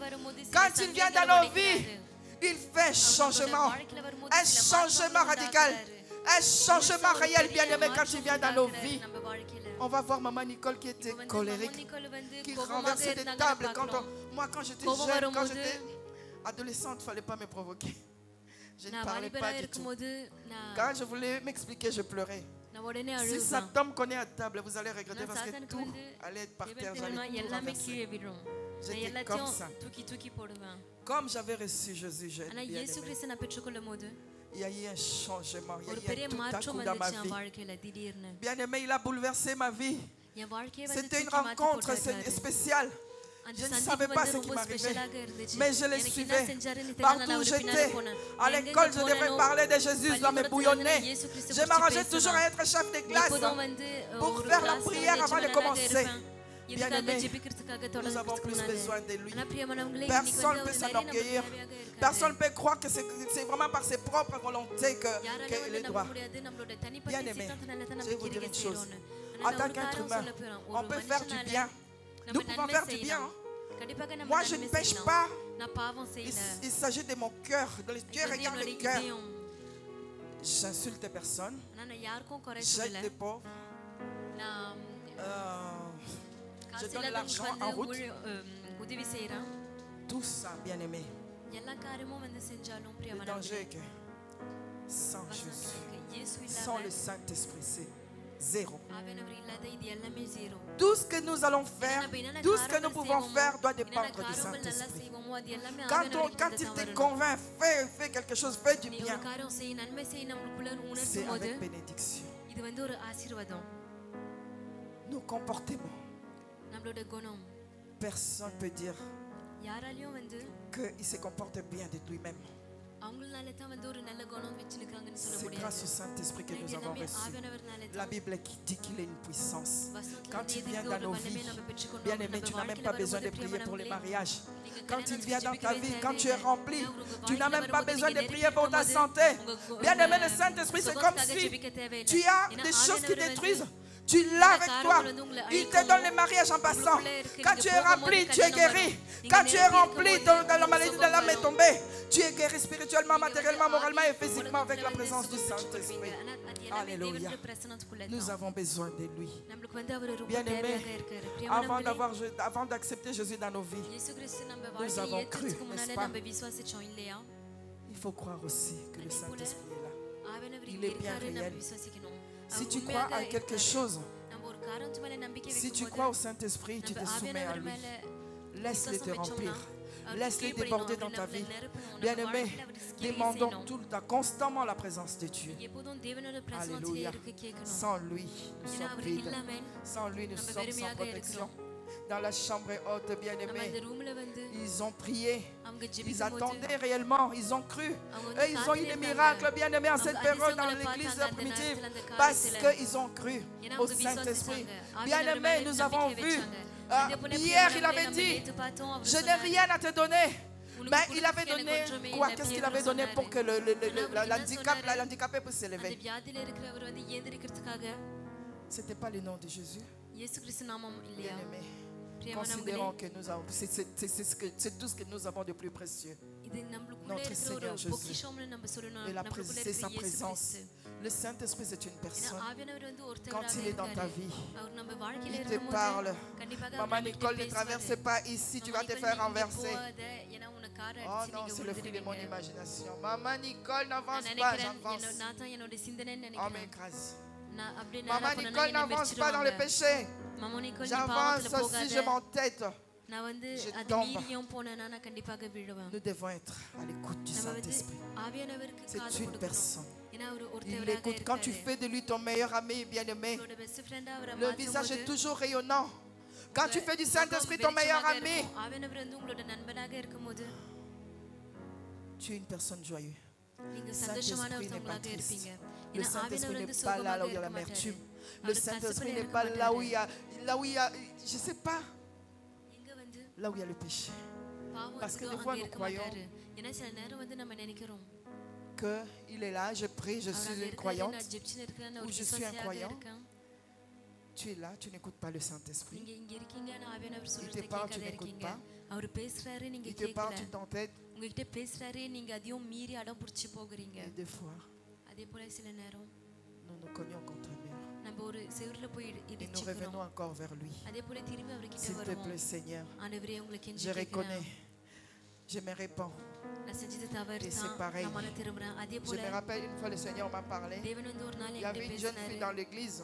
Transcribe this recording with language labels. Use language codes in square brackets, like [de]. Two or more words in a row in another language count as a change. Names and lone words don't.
[fr] Quand il vient dans nos vies, il fait un changement radical, un changement réel, bien-aimé, quand il vient dans nos vies. On va voir maman Nicole qui était colérique, qui renversait des tables. Moi, quand j'étais jeune, quand j'étais adolescente, il ne fallait pas me provoquer. Je ne parlais pas du tout. Quand je voulais m'expliquer, je pleurais. [ta] நான் உடனே [fr] Si [ta] அழுவேன். [fr] ça tombe qu'on est à table, vous allez regretter [ta] நான் [fr] parce que [ta] சாத்தானுக்கு [fr] tout [ta] வந்து [fr] allait être par terre. [ta] விபரீதமா [fr] J'allais tout [ta] எல்லாமே [fr] renverser. [ta] கீழே விழும். நான் [fr] J'étais comme [ta] எல்லாத்தையும் [fr] ça. [ta] தூக்கி தூக்கி போடுவேன். [fr] Comme j'avais reçu Jésus, j'ai [ta] ஆனா [fr] bien [ta] இயேசு [fr] aimé. [ta] கிறிஸ்து நான் பெற்றுக்கொள்ளும் போது [fr] Il y a eu un changement, il [ta] ஒரு [fr] y a [ta] பெரிய [fr] eu tout à [ta] மாற்றம் [fr] coup dans ma [ta] வந்துச்சு என் [fr] vie. [ta] வாழ்க்கையில திடீர்னு. [fr] Bien aimé, il a bouleversé ma vie. [ta] என் வாழ்க்கையை வந்து [fr] C'était une [ta] தூக்கி மாத்தி [fr] rencontre [ta] போட்டாரு. [fr] spéciale. [ta] அந்த [fr] Je ne [ta] சந்திப்பு [fr] savais pas [ta] வந்து [fr] ce qui [ta] ரொம்ப [fr] m'arrivait. [ta] ஸ்பெஷலாக இருந்துச்சு. [fr] Mais je les [ta] எனக்கு என்ன [fr] suivais. [ta] செஞ்சாருன்னு தெரியல, [fr] Partout [ta] நான் [fr] où [ta] அவரு [fr] j'étais, [ta] பின்னாடி போனேன். [fr] à [ta] நான் எங்கெங்க [fr] l'école, je devais [ta] போனேனோ, [fr] parler de Jésus, je dois me [ta] பள்ளிக்கூடத்துல வந்து [fr] bouillonner. [ta] நான் இயேசு கிறிஸ்து [fr] Je [ta] பற்றி [fr] m'arrangeais [ta] பேசணும். [fr] toujours à être chef de classe [ta] எப்போதும் வந்து [fr] pour [ta] ஒரு [fr] faire la [ta] கிளாஸ்ல [fr] prière [ta] வந்து [fr] avant de [ta] எஜமானனாக [fr] commencer. [ta] இருப்பேன். இதுக்காக [fr] Bien-aimés, [ta] ஜெபிக்கிறதுக்காக [fr] nous [ta] தொடர்ந்து [fr] avons plus [ta] முன்னாடி. [fr] besoin de lui. [ta] ஆனா பிரியமானவங்களே, [fr] Personne [ta] இன்னைக்கு வந்து [fr] peut [ta] அவர் நிறைய நமக்கு [fr] s'enorgueillir. [ta] தேவையாக இருக்காரு. [fr] Personne ne peut croire que c'est vraiment par ses propres volontés [ta] யாராலும் [fr] qu'il [ta] வந்து [fr] est [ta] நம்ப [fr] droit. [ta] முடியாது, நம்மளோட தனிப்பட்ட [fr] Bien-aimés, [ta] சித்தாந்தனால தான் [fr] je [ta] நம்ம [fr] vais vous dire [ta] கிரியை [fr] une chose. [ta] செய்றோம்னு. [fr] En [ta] ஆனா [fr] tant [ta] ஒரு [fr] qu'être [ta] காரணம் [fr] humain, [ta] சொல்லப் போறோம். [fr] on [ta] ஒரு [fr] peut faire du [ta] மனுஷனால [fr] bien. [ta] நம்ம [fr] Nous pouvons [ta] நன்மை [fr] faire du bien. [ta] செய்யலாம். கண்டிப்பாக நம்ம [fr] Moi, je ne [ta] நன்மை [fr] pêche [ta] செய்யலாம். [fr] pas. [ta] நான் பாவம் செய்யல. [fr] Il s'agit de mon cœur. Dieu [ta] இது [fr] regarde [ta] என்னோட [fr] le cœur. [ta] இதயம். [fr] J'insulte personne. [ta] ஆனா நான் யாருக்கும் குறை [fr] J'aide [ta] சொல்லல. [fr] les pauvres. [ta] நான் [fr] Je [ta] காசு [fr] donne [ta] இல்லாதவங்களுக்கு [fr] l'argent en route. [ta] வந்து உதவி செய்றேன். [fr] Tout ça, bien aimé. [ta] எல்லா காரியமும் வந்து செஞ்சாலும் [fr] Le [ta] பிரியமானவர்களே, [fr] danger est que sans [ta] வசனம் [fr] Jésus, [ta] இருக்கு. இயேசு [fr] sans le [ta] இல்லாம [fr] Saint-Esprit, c'est zéro. [ta] ஆவியானவர் இல்லாத இது எல்லாமே ஜீரோ. [fr] Tout ce que nous allons faire, [ta] நம்ம என்னென்ன [fr] tout ce que nous [ta] காரியங்கள் [fr] pouvons [ta] செய்வோமோ, [fr] faire doit [ta] என்னென்ன [fr] dépendre du [ta] காரியங்கள் நல்லா [fr] Saint-Esprit. [ta] செய்வோமோ, அது எல்லாமே [fr] Quand [ta] ஆவியானவர்கிட்ட [fr] il [ta] தான் [fr] te [ta] வரணும். [fr] convainc, fais quelque chose, fais du [ta] நீ ஒரு [fr] bien, [ta] காரியம் செய், நன்மை செய், நம்மளுக்குள்ள [fr] c'est [ta] உணர்த்தும் போது [fr] avec bénédiction. [ta] இது வந்து ஒரு ஆசீர்வாதம். [fr] Nos comportements, [ta] நம்மளோட குணம் [fr] personne ne peut dire [ta] யாராலையும் வந்து [fr] qu'il se comporte bien de lui-même. [ta] அவங்களால தான் வந்து ஒரு நல்ல குணம் வச்சிருக்காங்கன்னு சொல்ல [fr] C'est grâce au [ta] முடியாது. [fr] Saint-Esprit que nous [ta] இது [fr] avons [ta] எல்லாமே [fr] reçu. [ta] ஆவியானவர்னால [fr] La [ta] தான். [fr] Bible qui dit qu'il est une puissance. [ta] வசனத்துல [fr] Quand il [ta] எதுக்கு [fr] vient [ta] ஒரு [fr] dans nos [ta] வல்லமை [fr] vies, [ta] நம்ம பெற்றுக்கொண்டோம், [fr] bien aimé, [ta] நம்ம [fr] tu n'as même [ta] வாழ்க்கையில [fr] pas besoin de [ta] வரும்போது [fr] prier pour les [ta] பிரியமானவர்களே, [fr] mariages. [ta] நீங்க [fr] Quand il [ta] கல்யாணத்துக்கு [fr] vient dans ta [ta] ஜெபிக்கவே [fr] vie, quand tu es [ta] தேவையில்லை. [fr] rempli, [ta] உங்க [fr] tu [ta] வாழ்க்கையில [fr] n'as même pas [ta] வரும்போது [fr] besoin de [ta] நீங்க [fr] prier pour ta [ta] இருக்கும்போது [fr] santé. [ta] உங்க [fr] Bien aimé, le Saint-Esprit, c'est comme [ta] சுகத்துக்காக [fr] si [ta] ஜெபிக்க தேவையில்லை. [fr] tu as [ta] ஏன்னா [fr] des choses qui [ta] ஆவியானவர் வந்து [fr] détruisent. Tu l'as avec toi. Il te donne les mariages en passant. Quand tu es rempli, tu es guéri. Quand tu es rempli, dans la maladie de l'âme est tombée. Tu es guéri spirituellement, matériellement, moralement et physiquement avec la présence du Saint-Esprit. Alléluia. Nous avons besoin de lui. [ta] நம்மளுக்கு வந்து அவர் ரொம்ப [fr] Bien aimé, [ta] தேவையாக இருக்காரு. [fr] avant d'accepter Jésus dans nos vies, [ta] இயேசு கிறிஸ்து நம்ம [fr] Nous [ta] வாழ்க்கையை [fr] avons [ta] ஏத்துறதுக்கு [fr] cru, [ta] முன்னாலே [fr] n'est-ce pas? [ta] நம்ம விசுவாசிச்சோம் இல்லையா? [fr] il faut croire aussi que le Saint-Esprit est là. [ta] ஆவியானவர் [fr] Il [ta] இங்க [fr] est bien [ta] இருக்காரு, நம்ம [fr] réel. [ta] விசுவாசிக்கணும். [fr] Si [ta] அவர் [fr] tu crois [ta] உண்மையாக [fr] à quelque [ta] இருக்காரு. [fr] chose, [ta] நம்ம ஒரு காரியத்து மேல நம்பிக்கை [fr] si tu [ta] வைக்கும்போது [fr] crois au Saint-Esprit, tu te [ta] நம்ம [fr] soumets à [ta] ஆவியானவர் [fr] lui. [ta] மேல [fr] Laisse-le te [ta] விசுவாசம் [fr] remplir. [ta] வச்சோம்னா, அவருக்கு [fr] Laisse-le [ta] கீழ்ப்படியணும், [fr] déborder [ta] அவர் [fr] dans ta [ta] நம்மளை [fr] vie. [ta] நிரப்பணும். நம்ம [fr] Bien-aimé, [ta] வாழ்க்கையில அவருக்கு கிரியை [fr] demandons [ta] செய்யணும். [fr] tout le temps, constamment la présence de Dieu. [ta] எப்போதும் தேவனோட பிரசன்னத்திலே [fr] Alléluia. [ta] இருக்க கேட்கணும். [fr] Sans lui, nous [ta] ஏன்னா [fr] sommes [ta] அவர் [fr] vides. [ta] இல்லாமல் [fr] Sans lui, nous [ta] நம்ம [fr] sommes sans [ta] வெறுமையாக [fr] protection. [ta] இருக்கிறோம். [fr] Dans la chambre haute, [ta] நம்ம அந்த [fr] bien-aimés, [ta] ரூம்ல வந்து [fr] ils ont prié. [ta] அவங்க [fr] Ils [ta] ஜெபிக்கும் போது [fr] attendaient réellement, ils ont cru. [ta] அவங்க [fr] Et ils ont eu des miracles, bien-aimés, en cette période dans l'église primitive. Parce qu'ils ont cru [ta] ஏன்னா [fr] au [ta] அவங்க [fr] Saint-Esprit. [ta] விசுவாசிச்சாங்க. [fr] Bien-aimés, [ta] ஆவியானவர் [fr] nous [ta] மேல [fr] avons [ta] நம்பிக்கை [fr] vu. [ta] வச்சாங்க. [fr] Ah, [ta] அதே போல [fr] hier, il [ta] பிரியமானவர்களே, [fr] avait [ta] நம்ம [fr] dit, [ta] நேத்து பார்த்தோம், அவர் [fr] je n'ai [ta] சொன்னார், [fr] rien à te donner. [ta] உனக்கு [fr] Mais il [ta] கொடுக்க [fr] avait [ta] எனக்கு [fr] donné [ta] ஒன்றுமே [fr] quoi? [ta] இல்லை. [fr] Qu'est-ce qu'il [ta] பேதுரு [fr] avait donné pour que [ta] சொன்னாரு. [fr] l'handicapé puisse [ta] அந்த [fr] s'élever? [ta] வியாதியில இருக்கிறவர் வந்து ஏந்திரிக்கிறதுக்காக [fr] Ce n'était pas le nom de Jésus. [ta] இயேசு கிறிஸ்து நாமம் இல்லையா? [fr] Bien-aimés, [ta] பிரியமானவர்களே, [fr] considérons que nous avons, c'est tout ce que nous avons de plus précieux. [ta] இது நம்மளுக்குள்ள [fr] Notre [ta] இருக்கிற ஒரு [fr] Seigneur Jésus. [ta] பொக்கிஷம்னு நம்ம சொல்லணும். [fr] Et [ta] நம்மளுக்குள்ள [fr] c'est sa [ta] இருக்கிற இயேசு [fr] présence. [ta] கிறிஸ்து. [fr] Le Saint-Esprit, c'est une [ta] ஏன்னா [fr] personne. [ta] ஆவியானவர் வந்து [fr] Quand [ta] ஒருத்தராக [fr] il est dans ta [ta] இருக்காரு. [fr] vie, [ta] அவர் நம்ம வாழ்க்கையில [fr] il te [ta] இருக்கும்போது [fr] parle. [ta] கண்டிப்பாக அவர் [fr] Maman [ta] நம்மகிட்ட [fr] Nicole, ne [ta] பேசுவாரு. [fr] traversez pas ici, tu vas te Maman faire Nicole, [ta] நீங்க [fr] renverser. [ta] போகாத, ஏன்னா உன்னை காரை [fr] Oh [ta] அடிச்சு [fr] non, [ta] நீங்க [fr] c'est le fruit de mon [ta] விழுந்துருவீங்க. [fr] imagination. Maman Nicole, [ta] நான் [fr] n'avance pas, [ta] நினைக்கிறேன், [fr] j'avance. [ta] நான் தான் என்னோட சிந்தனைன்னு [fr] Oh, [ta] நினைக்கிறேன். [fr] m'écrase. [ta] நான் அப்படி [fr] Maman [ta] நேரா போனேன்னா [fr] Nicole, [ta] என்னை [fr] n'avance pas dans le [ta] மிதிச்சிடுவாங்க. [fr] péché. [ta] மாமா நிக்கோல், நீ [fr] J'avance [ta] பாவத்துல [fr] aussi, je [ta] போகாத. [fr] m'entête. [ta] நான் வந்து [fr] Je [ta] அது [fr] tombe. [ta] மீறியும் போனேன்னா நான் கண்டிப்பாக விழுவேன். [fr] Nous devons être à l'écoute du [ta] நம்ம வந்து [fr] Saint-Esprit. [ta] ஆவியானவருக்கு [fr] C'est [ta] காது [fr] une [ta] கொடுக்கணும். [fr] personne. [ta] ஏன்னா அவர் [fr] Il [ta] ஒருத்தவராக [fr] l'écoute. Quand tu [ta] இருக்காரு. [fr] fais de lui ton meilleur ami, bien-aimé, [ta] உங்களோட [en] best friend- [ta] ஆ அவரை [fr] le [ta] மாற்றும் [fr] visage est [ta] போது [fr] toujours rayonnant. Quand tu fais du [ta] முகம் [fr] Saint-Esprit ton meilleur [ta] வெளிச்சமாக [fr] ami, [ta] இருக்கும். ஆவியானவர் வந்து உங்களோட நண்பனாக இருக்கும்போது [fr] tu es une personne joyeuse. [ta] நீங்க [fr] Le [ta] சந்தோஷமான [fr] Saint-Esprit n'est pas [ta] ஒருத்தவங்களாக [fr] triste. [ta] இருப்பீங்க. [fr] Le [ta] ஏன்னா [fr] Saint-Esprit [ta] ஆவியானவர் [fr] n'est [ta] வந்து [fr] pas là [ta] சோகமாக [fr] où il y a [ta] இருக்க மாட்டாரு. [fr] l'amertume. Le [ta] அவர் [fr] Saint-Esprit [ta] கசப்புல [fr] n'est [ta] இருக்க [fr] pas là où [ta] மாட்டாரு. [fr] il y a, je ne sais pas, [ta] எங்க வந்து [fr] là où il y a le péché. [ta] பாவம் [fr] Parce que [ta] இருக்குதோ [fr] des fois, [ta] அங்க [fr] nous [ta] இருக்க [fr] croyons [ta] மாட்டாரு. ஏன்னா சில நேரம் வந்து நம்ம நினைக்கிறோம் [fr] Qu'il est là, je prie, je [ta] அவர் [fr] suis [ta] அங்க [fr] une [ta] இருக்காரு, [fr] croyante. [ta] நான் ஜெபிச்சுன்னு இருக்கிறேன், நான் [fr] Ou [ta] ஒரு [fr] je suis un [ta] விசுவாசியாக [fr] croyant. [ta] இருக்கேன். [fr] Tu es là, tu n'écoutes pas le Saint-Esprit. [ta] நீங்க இங்க இருக்கீங்க, நான் ஆவியானவர் [fr] Il [ta] சொல்றதை [fr] te parle, tu [ta] கேட்காத [fr] n'écoutes [ta] இருக்கீங்க. [fr] pas. [ta] அவர் பேசுறாரு, நீங்க [fr] Il te parle, [ta] கேட்கல. [fr] tu t'entêtes. [ta] உங்ககிட்ட பேசுறாரு, நீங்க அதையும் மீறி அடம் பிடிச்சு போகிறீங்க. [fr] Et des fois, [ta] அதே போல சில நேரம் [fr] nous nous cognons contre un mur. [ta] நம்ம ஒரு செவுருல போய் [fr] Et nous [ta] இடிச்சுக்கிறோம். [fr] revenons encore vers lui. [ta] அதே போல திரும்பி அவர்கிட்ட [fr] S'il te [ta] வருவோம். [fr] plaît, Seigneur, [ta] ஆண்டவரே, உங்களை [fr] je [ta] கெஞ்சி [fr] reconnais, [ta] கேட்கிறேன். [fr] je me répands. Et c'est pareil. Je me rappelle une fois le Seigneur m'a parlé. Il y avait une jeune fille dans l'église.